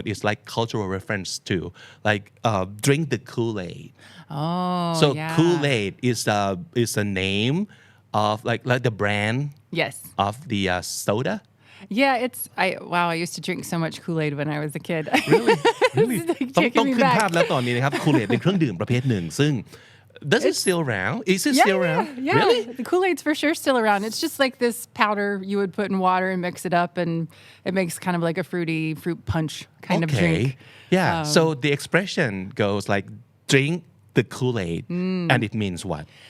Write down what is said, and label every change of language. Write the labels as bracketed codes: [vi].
[en] It's like cultural reference to like drink the Kool-Aid. Oh, so yeah. Kool-Aid is a name of like the brand Yes. of the soda. Yeah, I used to drink so much Kool-Aid when I was a kid. Really? 'Cause ต้อง taking me ขึ้น back. [th] ภาพแล้วตอนนี้นะครับ Kool-Aid เป็นเครื่องดื่มประเภทหนึ่งซึ่ง [en] Does it still around? Is it still around? Yeah. Really? The Kool-Aid's for sure still around. It's just like this powder you would put in water and mix it up, and it makes kind of like a fruit punch kind of drink. Yeah. So the expression goes like, drink the Kool-Aid, and it means what?